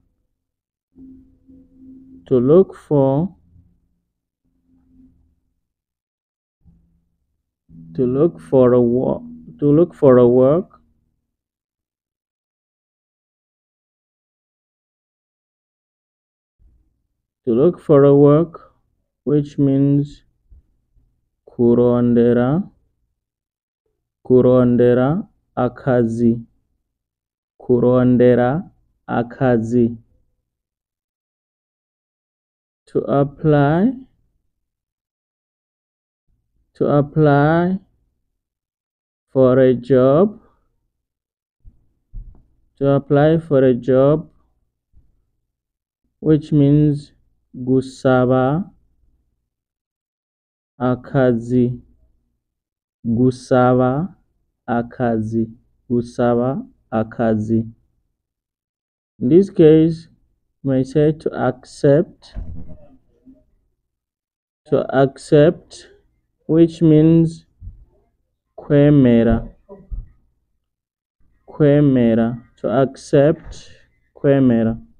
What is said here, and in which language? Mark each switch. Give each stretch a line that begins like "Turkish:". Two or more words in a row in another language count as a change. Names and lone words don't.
English: To look for, a work, to look for a work, to look for a work, which means
Rundi: kurondera, kurondera akazi, kurondera akazi.
English: To apply, to apply for a job, to apply for a job, which means
Rundi: gusaba akazi, gusaba akazi, gusaba akazi.
English: In this case, you may say to accept, which means
Rundi: kwemera, kwemera,
English: to accept, kwemera.